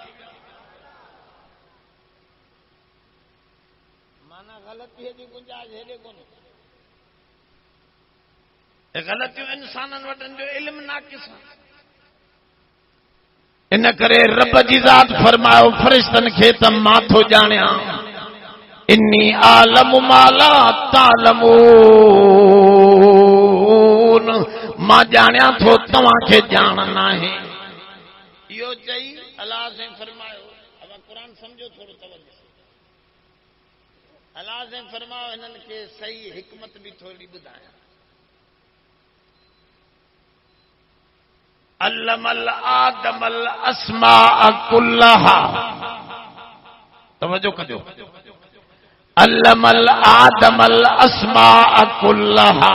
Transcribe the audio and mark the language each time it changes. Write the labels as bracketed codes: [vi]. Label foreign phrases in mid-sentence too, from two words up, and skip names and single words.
[sd] माना ग़लतीअ जी गुंजाइश हेॾे कोन्हे। ग़लतियूं इंसाननि वटि जो इल्मु नाक़िस आहे। इन करे रब जी ज़ात फरमायो फ़रिश्तनि खे त मां थो ॼाणियां, [ar] إني أعلم ما لا تعلمون, [sd] मां ॼाणियां थो तव्हांखे ॼाण न आहे। इहो चई अलाह से फरमायो, अब क़ुरान सम्झो थोरो तवज्जो। अलाह से फरमायो हिननि खे सही हिकमत बि थोरी ॿुधायां। [ar] علم آدم الأسماء كلها, [sd] तवज्जो कजो, [ar] علم آدم الأسماء كلها.